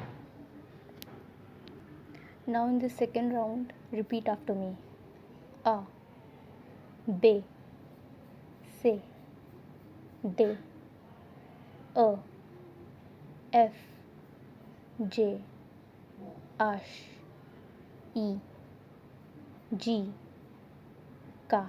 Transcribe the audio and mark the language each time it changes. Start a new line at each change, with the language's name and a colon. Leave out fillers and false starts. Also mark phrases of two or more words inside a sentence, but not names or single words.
English: Now in the second round, repeat after me. A, B, C, D, E, F, J, H, E, G, K,